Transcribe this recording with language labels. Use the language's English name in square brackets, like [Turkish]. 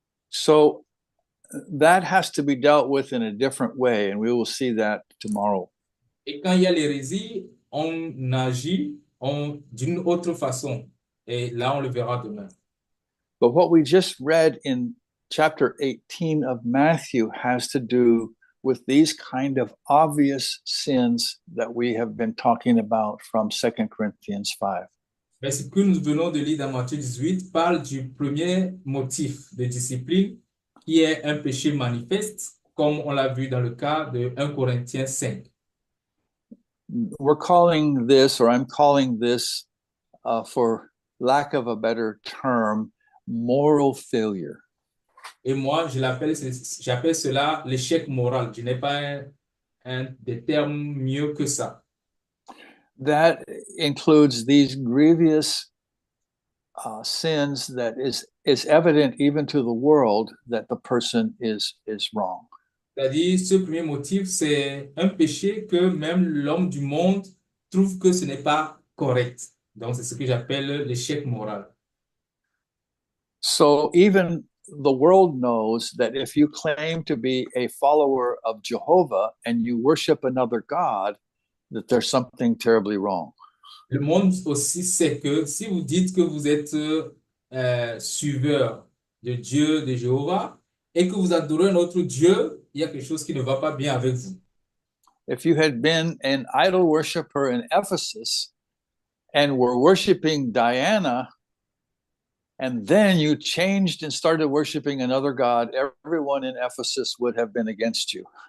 [English] So that has to be dealt with in a different way, and we will see that tomorrow. [French] Et quand il y a l'hérésie, on agit d'une autre façon. Et là, on le verra demain. [English] But what we just read in chapter 18 of Matthew has to do with these kind of obvious sins that we have been talking about from 2 Corinthians 5. [French] Mais ce que nous venons de lire dans Matthieu 18 parle du premier motif de discipline qui est un péché manifeste, comme on l'a vu dans le cas de 1 Corinthiens 5. [English] We're calling this, or I'm calling this, for lack of a better term, moral failure. [French] Et moi, j'appelle cela l'échec moral. Je n'ai pas un des termes mieux que ça. [English] that includes these grievous sins that is evident even to the world that the person is wrong. [French] C'est-à-dire, ce premier motif, c'est un péché que même l'homme du monde trouve que ce n'est pas correct. Donc, c'est ce que j'appelle l'échec moral. [English] So even the world knows that if you claim to be a follower of Jehovah and you worship another God, that there's something terribly wrong. [French] Le monde aussi sait que si vous dites que vous êtes suiveur de Dieu, de Jéhovah, et que vous adorez un autre Dieu, il y a quelque chose qui ne va pas bien avec vous. [English] If you had been an idol worshiper in Ephesus and were worshiping Diana, and then you changed and started worshiping another god, everyone in Ephesus would have been against you.